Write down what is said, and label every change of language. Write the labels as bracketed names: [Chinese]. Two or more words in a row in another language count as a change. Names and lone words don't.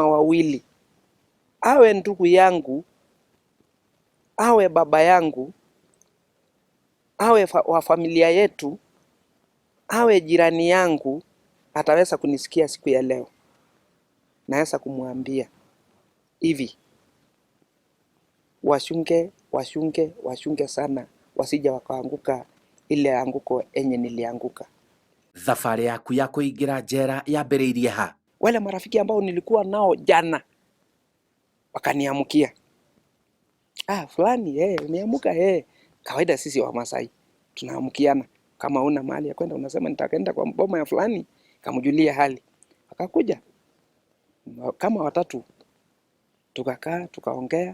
[Swahili] wawili, awe ndugu yangu, awe baba yangu, awe wa familia yetu, awe jirani yangu, ataweza kunisikia siku ya leo, naweza kumwambia hivi, washunge sana, wasija wakaanguka ile anguko enye nilianguka. [Kikuyu] Thabarĩ yaku ya kũingĩra njera yambĩrĩirie ha? [Swahili] Wale marafiki ambao nilikuwa nao jana wakaniamkia, fulani umeamuka. Kawaida sisi wa Masai tunaamukiana, kama una mahali ya kwenda unasema nitakwenda kwa boma ya fulani, kamjulia hali. Akakuja kama watatu, tukakaa tukaongea.